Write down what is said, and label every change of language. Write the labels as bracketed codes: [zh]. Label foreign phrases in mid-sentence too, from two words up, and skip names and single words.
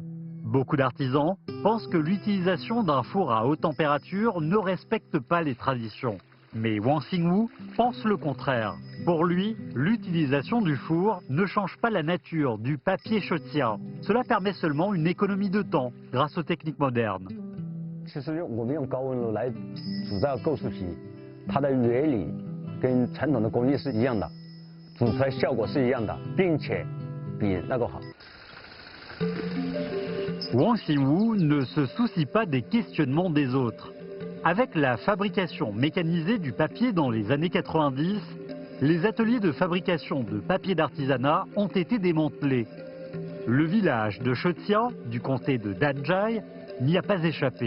[fr] Beaucoup d'artisans pensent que l'utilisation d'un four à haute température ne respecte pas les traditions. Mais Wang Xingwu pense le contraire. Pour lui, l'utilisation du four ne change pas la nature du papier chetian. Cela permet seulement une économie de temps grâce aux techniques modernes. [zh] 其实我们用高温炉来煮这个构树皮，它的原理跟传统的工艺是一样的，煮出来效果是一样的，并且比那个好。 [fr] Wang Xingwu ne se soucie pas des questionnements des autres. Avec la fabrication mécanisée du papier dans les années 90, les ateliers de fabrication de papier d'artisanat ont été démantelés. Le village de Shetian, du comté de Danjai, n'y a pas échappé.